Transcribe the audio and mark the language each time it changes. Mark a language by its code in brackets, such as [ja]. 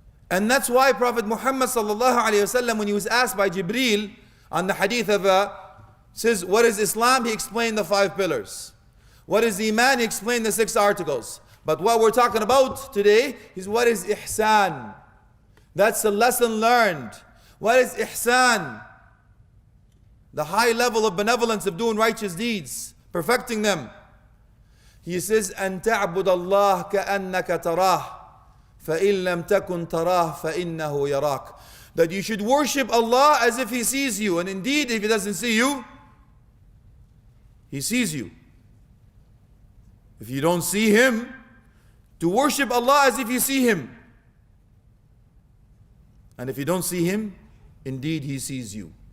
[en] And that's why Prophet Muhammad sallallahu alayhi wasallam, when he was asked by Jibreel on the hadith of says, what is Islam? He explained the 5 pillars. What is Iman? He explained the 6 articles. But what we're talking about today is what is Ihsan. That's a lesson learned. What is Ihsan? The high level of benevolence of doing righteous deeds, perfecting them. He says, [ar] أن تعبد الله كأنك تراه فإن لم تكن تراه فإنه يراك. [en] That you should worship Allah as if He sees you. And indeed, if He doesn't see you, He sees you. If you don't see Him, to worship Allah as if you see Him. And if you don't see Him, indeed He sees you.